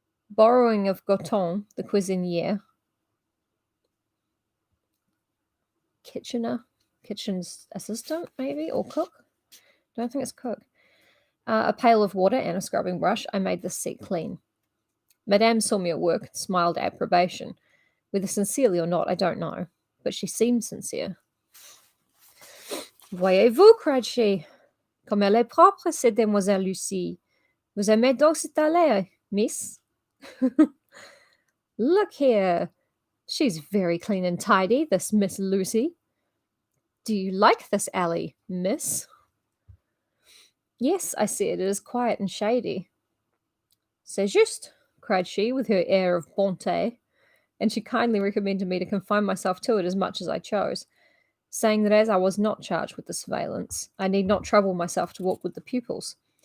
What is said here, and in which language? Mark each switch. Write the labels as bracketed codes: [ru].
[en] Borrowing of Goton, the cuisinier, kitchen's assistant, maybe, or cook? Don't think it's cook. A pail of water and a scrubbing brush, I made the seat clean. Madame saw me at work and smiled approbation. Whether sincerely or not, I don't know, but she seemed sincere. [fr] Voyez-vous, [en] cried she. [fr] Comme elle est propre, cette demoiselle Lucie. Vous aimez donc cette allée, miss? [en] Look here. She's very clean and tidy, this Miss Lucy. Do you like this alley, miss? Yes, I said, it is quiet and shady. [fr] C'est juste, [en] cried she, with her air of bonté, and she kindly recommended me to confine myself to it as much as I chose, saying that as I was not charged with the surveillance, I need not trouble myself to walk with the pupils.